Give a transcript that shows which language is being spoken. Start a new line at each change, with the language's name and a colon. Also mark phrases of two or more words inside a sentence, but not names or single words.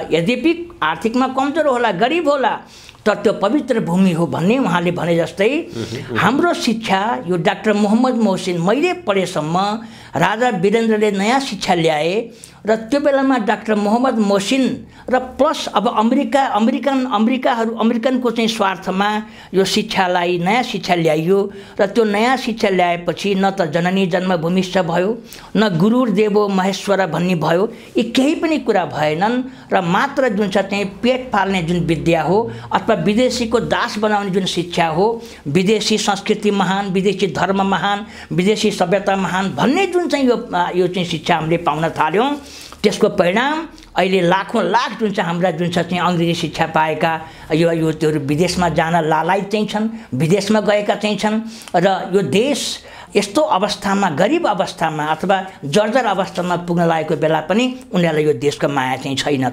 Nepali: यद्यपि आर्थिकमा कमजोर होला, गरिब होला, तर त्यो पवित्र भूमि हो भन्ने उहाँले भने जस्तै हाम्रो शिक्षा यो डाक्टर मोहम्मद मोहसिन मैले पढेसम्म राजा वीरेन्द्रले नयाँ शिक्षा ल्याए र त्यो बेलामा डाक्टर मोहम्मद मोहसिन र प्लस अब अमेरिकनको चाहिँ स्वार्थमा यो शिक्षालाई नयाँ शिक्षा ल्याइयो र त्यो नयाँ शिक्षा ल्याएपछि न त
Sanskrit: जननी जन्मभूमिश्च
Nepali: भयो, न
Sanskrit: गुरुर देवो महेश्वर
Nepali: भन्ने भयो। यी केही पनि कुरा भएनन् र मात्र जुन छ चाहिँ पेट पाल्ने जुन विद्या हो अथवा विदेशीको दास बनाउने जुन शिक्षा हो, विदेशी संस्कृति महान, विदेशी धर्म महान, विदेशी सभ्यता महान भन्ने जुन चाहिँ यो चाहिँ शिक्षा हामीले पाउन थाल्यौँ, त्यसको परिणाम अहिले लाखौँ लाख जुन चाहिँ हाम्रा जुन छ चाहिँ अङ्ग्रेजी शिक्षा पाएका यो युवतीहरू विदेशमा जान लालायत चाहिँ छन्, विदेशमा गएका चाहिँ छन् र यो देश यस्तो अवस्थामा गरिब अवस्थामा अथवा जर्जर अवस्थामा पुग्न लागेको बेला पनि उनीहरूलाई यो देशको माया चाहिँ छैन।